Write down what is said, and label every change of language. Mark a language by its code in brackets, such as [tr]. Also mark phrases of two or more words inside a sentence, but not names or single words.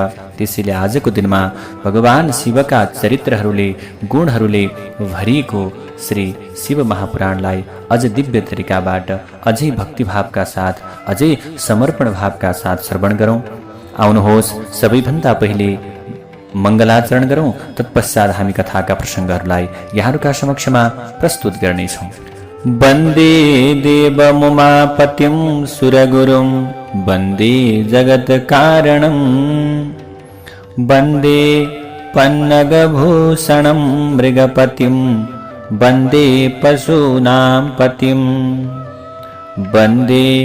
[ne] त्यसैले आजको दिनमा भगवान शिवका चरित्रहरूले, गुणहरूले भरिएको श्री शिव महापुराणलाई अझ दिव्य तरिकाबाट, अझै भक्तिभावका साथ, अझै समर्पण भावका साथ श्रवण गरौँ। आउनुहोस्, सबैभन्दा पहिले मङ्गलाचरण गरौँ, तत्पश्चात हामी कथाका प्रसङ्गहरूलाई यहाँहरूका समक्षमा प्रस्तुत गर्नेछौँ। [sa] वन्दे देवमुमापतिं सुरगुरुं, वन्दे जगत्कारणं, वन्दे पन्नगभूषणं मृगपतिं, वन्दे पशूनां पतिं, वन्दे